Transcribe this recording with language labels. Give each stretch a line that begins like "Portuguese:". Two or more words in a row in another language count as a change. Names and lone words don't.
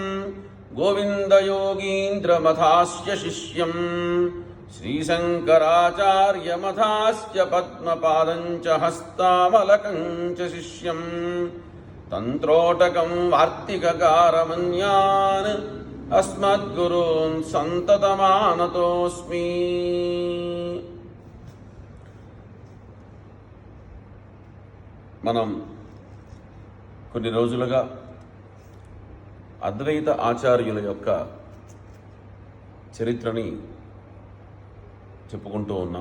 Sanskrit: गोविन्दयोगीन्द्रमथास्य शिष्यं श्रीशङ्कराचार्यमथास्य पद्मपादं च हस्तामलकं च शिष्यं तन्त्रोटकं वार्तिककारमन्यान् अस्मद्गुरून् सन्ततमानतोऽस्मि।
Telugu: మనం కొన్ని రోజులుగా అద్వైత ఆచార్యుల యొక్క చరిత్రని చెప్పుకుంటూ ఉన్నాం.